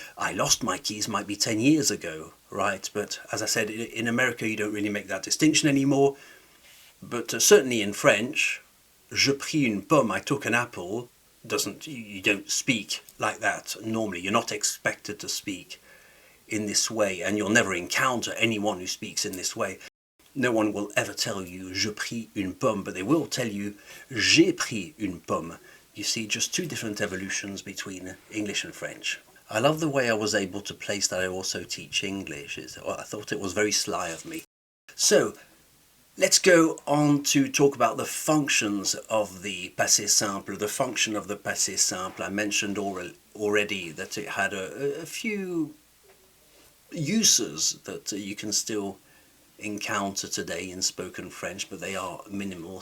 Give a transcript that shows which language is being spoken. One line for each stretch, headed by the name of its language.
English: I lost my keys might be 10 years ago, right? But as I said, in America you don't really make that distinction anymore. But certainly in French,
French: je pris une pomme,
English: I took an apple, you don't speak like that normally. You're not expected to speak in this way, and you'll never encounter anyone who speaks in this way. No one will ever tell you
French: je pris une pomme,
English: but they will tell you
French: j'ai pris une pomme.
English: You see, just two different evolutions between English and French. I love the way I was able to place that I also teach English. I thought it was very sly of me. So let's go on to talk about the functions of the passé simple. The function of the passé simple, I mentioned already that it had a few uses that you can still encounter today in spoken French, but they are minimal.